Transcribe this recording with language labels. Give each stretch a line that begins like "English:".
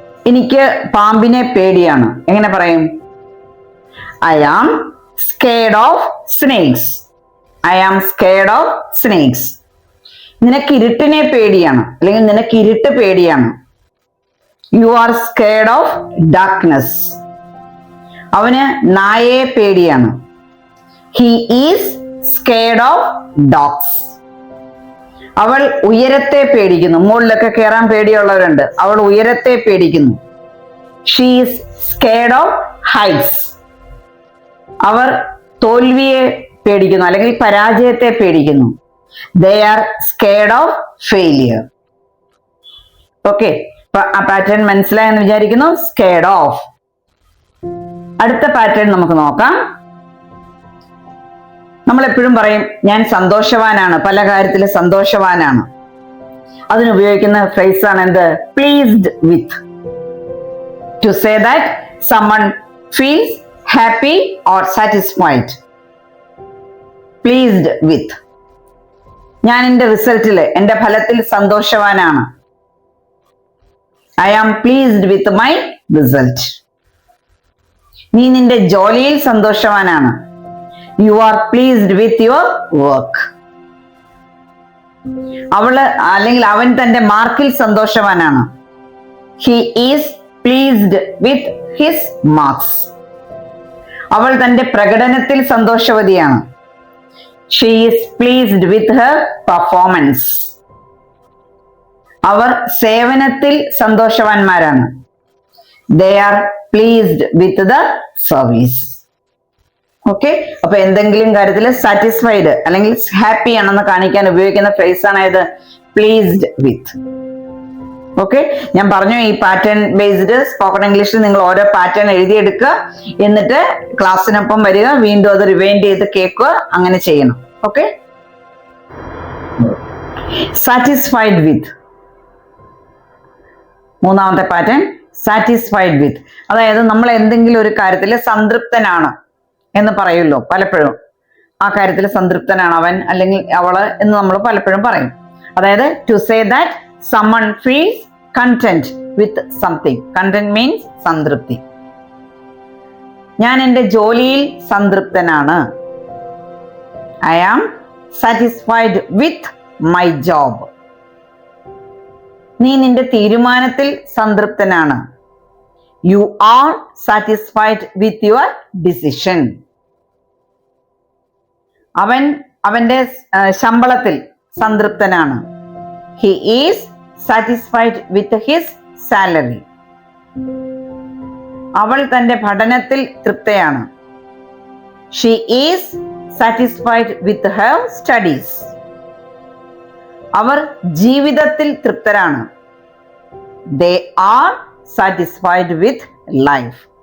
Malayalam: എനിക്ക് പാമ്പിനെ പേടിയാണ്. എങ്ങനെ പറയും?
English: I am scared of snakes. I am scared of snakes.
Malayalam: നിനക്ക് ഇരുട്ടിനെ പേടിയാണ്, അല്ലെങ്കിൽ നിനക്ക് ഇരുട്ട് പേടിയാണ്.
English: You are scared of darkness.
Malayalam: അവന് നായയെ പേടിയാണ്.
English: He is scared of dogs.
Malayalam: അവൾ ഉയരത്തെ പേടിക്കുന്നു. മുകളിലൊക്കെ കയറാൻ പേടിയുള്ളവരുണ്ട്. അവൾ ഉയരത്തെ പേടിക്കുന്നു.
English: She is scared of heights.
Malayalam: അവർ തോൽവിയെ പേടിക്കുന്നു, അല്ലെങ്കിൽ പരാജയത്തെ പേടിക്കുന്നു.
English: They are scared of failure.
Malayalam: Okay, ആ പാറ്റേൺ മനസ്സിലായെന്ന് വിചാരിക്കുന്നു. Scared of. അടുത്ത പാറ്റേൺ നമുക്ക് നോക്കാം. നമ്മൾ എപ്പോഴും പറയും ഞാൻ സന്തോഷവാനാണ്, പല കാര്യത്തിലും സന്തോഷവാനാണ്. അതിനുപയോഗിക്കുന്ന ഫ്രേസ് ആണ് എന്ത്? Pleased with.
English: To say that someone feels happy or satisfied. Pleased with.
Malayalam: ഞാൻ എൻ്റെ റിസൾട്ടില്, എൻ്റെ ഫലത്തിൽ സന്തോഷവാനാണ്.
English: I am pleased with my result.
Malayalam: നീ നിന്റെ ജോലിയിൽ സന്തോഷവാനാണ്.
English: You are pleased with your work.
Malayalam: അവള് അല്ലെങ്കിൽ അവൻ തന്റെ മാർക്കിൽ സന്തോഷവാനാണ്.
English: He is pleased with his marks.
Malayalam: അവൾ തന്റെ പ്രകടനത്തിൽ സന്തോഷവതിയാണ്.
English: She is pleased with her performance.
Malayalam: അവർ സേവനത്തിൽ സന്തോഷവാന്മാരാണ്.
English: They are pleased with the service.
Malayalam: Okay, അപ്പൊ എന്തെങ്കിലും കാര്യത്തിൽ സാറ്റിസ്ഫൈഡ് അല്ലെങ്കിൽ ഹാപ്പി ആണെന്ന് കാണിക്കാൻ ഉപയോഗിക്കുന്ന ഫ്രേസ് ആണ് ഏത്? പ്ലീസ്ഡ് വിത്ത്. ഓക്കെ, ഞാൻ പറഞ്ഞു ഈ പാറ്റേൺ ബേസ്ഡ് സ്പോക്കൺ ഇംഗ്ലീഷിൽ നിങ്ങൾ ഓരോ പാറ്റേൺ എഴുതിയെടുക്കുക, എന്നിട്ട് ക്ലാസ്സിനൊപ്പം വരിക, വീണ്ടും അത് റിവൈൻഡ് ചെയ്ത് കേൾക്കുക, അങ്ങനെ ചെയ്യണം. Okay, satisfied with. 3ാമത്തെ pattern satisfied with. അതായത് നമ്മൾ എന്തെങ്കിലും ഒരു കാര്യത്തിൽ സംതൃപ്തനാണ് എന്ന് പറയുമല്ലോ പലപ്പോഴും. ആ കാര്യത്തിൽ സംതൃപ്തനാണ് അവൻ അല്ലെങ്കിൽ അവള് എന്ന് നമ്മൾ പലപ്പോഴും പറയും.
English: അതായത് to say that someone feels content with something. Content means
Malayalam: സംതൃപ്തി. ഞാൻ എൻ്റെ ജോലിയിൽ സംതൃപ്തനാണ്.
English: I am satisfied with my job.
Malayalam: നീ നിന്റെ തീരുമാനത്തിൽ സംതൃപ്തനാണ്.
English: You are satisfied with your decision.
Malayalam: അവൻ അവന്റെ ശമ്പളത്തിൽ സംതൃപ്തനാണ്.
English: He is satisfied with his salary.
Malayalam: അവൾ തന്റെ പഠനത്തിൽ തൃപ്തയാണ്.
English: She is satisfied with her studies.
Malayalam: അവർ ജീവിതത്തിൽ തൃപ്തരാണ്.
English: They are satisfied with life.